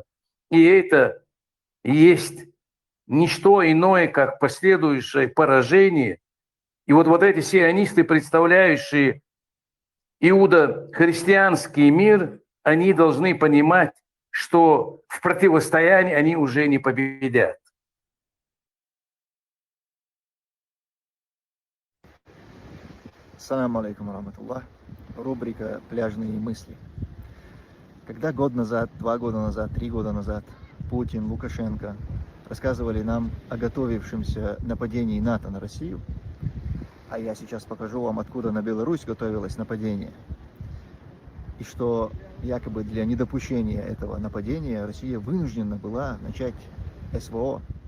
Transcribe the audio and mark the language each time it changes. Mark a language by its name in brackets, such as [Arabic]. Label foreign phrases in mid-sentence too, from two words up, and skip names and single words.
[Russian] И это есть не что иное, как последующее поражение. И вот эти сионисты, представляющие иудо-христианский мир, они должны понимать, что в противостоянии они уже не победят. [Arabic] السلام عليكم رحمة الله. [Russian] Рубрика «Пляжные мысли». Когда год назад, 2 года назад, 3 года назад Путин, Лукашенко рассказывали нам о готовившемся нападении НАТО на Россию, а я сейчас покажу вам, откуда на Беларусь готовилось нападение, и что якобы для недопущения этого нападения Россия вынуждена была начать СВО,